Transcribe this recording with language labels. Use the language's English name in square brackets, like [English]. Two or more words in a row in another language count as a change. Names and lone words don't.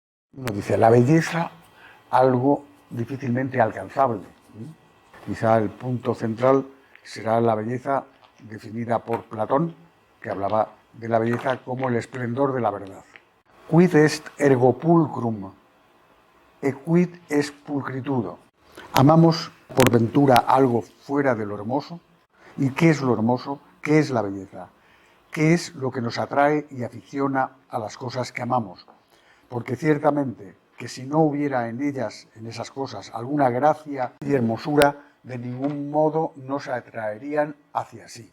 [Spanish] Uno dice, la belleza, algo difícilmente alcanzable. Quizá el punto central será la belleza definida por Platón, que hablaba de la belleza como el esplendor de la verdad. [Latin] Quid est ergo pulcrum, e quid est pulcritudo. [Spanish] Amamos por ventura algo fuera de lo hermoso. ¿Y qué es lo hermoso? ¿Qué es la belleza? ¿Qué es lo que nos atrae y aficiona a las cosas que amamos? Porque ciertamente que si no hubiera en ellas, en esas cosas, alguna gracia y hermosura, de ningún modo nos atraerían hacia sí.